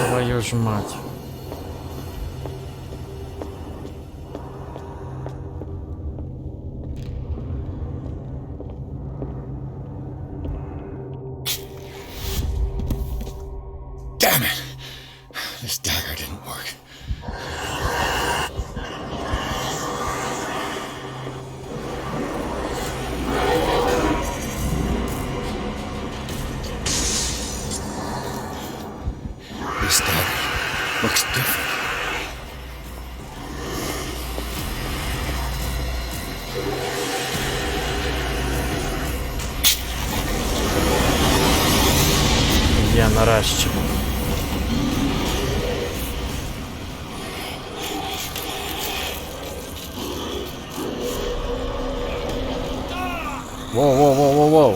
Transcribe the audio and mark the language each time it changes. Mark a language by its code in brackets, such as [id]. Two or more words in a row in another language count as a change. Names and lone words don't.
[ru] Твою ж мать. [en] Damn it! This dagger didn't work. This dagger looks different. [uk] Є, нарешті. Воу.